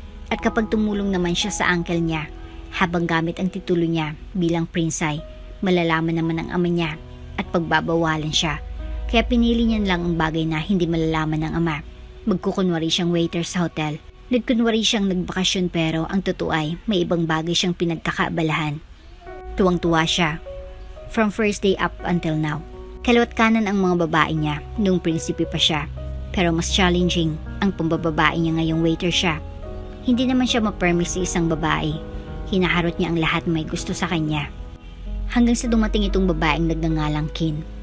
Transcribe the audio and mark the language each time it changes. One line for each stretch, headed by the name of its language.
Filipino: At kapag tumulong naman siya sa uncle niya, habang gamit ang titulo niya bilang prince ay malalaman naman ng ama niya at pagbabawalan siya. Kaya pinili niya lang ang bagay na hindi malalaman ng ama. Magkukunwari siyang waiter sa hotel. Nagkunwari siyang nagbakasyon pero ang totoo ay may ibang bagay siyang pinagkakaabalahan. Tuwang-tuwa siya.
English: From first day up until now.
Filipino: Kaliwat kanan ang mga babae niya noong prinsipe pa siya. Pero mas challenging ang pambababae niya ngayong waiter siya. Hindi naman siya ma-permis sa isang babae Hinaharot niya ang lahat na may gusto sa kanya. Hanggang sa dumating itong babaeng nagngangalang Kin.